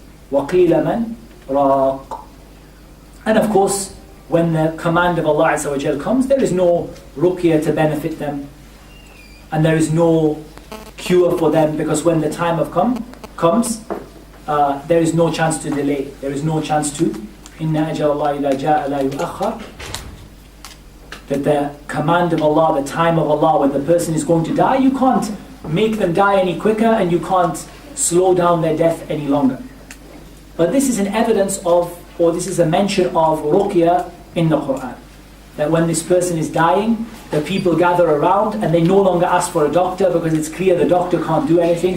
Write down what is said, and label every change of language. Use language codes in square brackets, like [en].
[ar] وَقِيلَ مَنْ رَاقٍ. [en] And of course, when the command of Allah Azza wa Jal comes, there is no Ruqya to benefit them. And there is no cure for them, because when the time of comes, there is no chance to delay. There is no chance to [ar] إِنَّ أَجَلَ اللَّهِ إِذَا جَاءَ لَا يُؤَخَّرُ. [en] That the command of Allah, the time of Allah, when the person is going to die, you can't make them die any quicker and you can't slow down their death any longer. But this is an evidence of, or this is a mention of Ruqya in the Quran. That when this person is dying, the people gather around and they no longer ask for a doctor because it's clear the doctor can't do anything.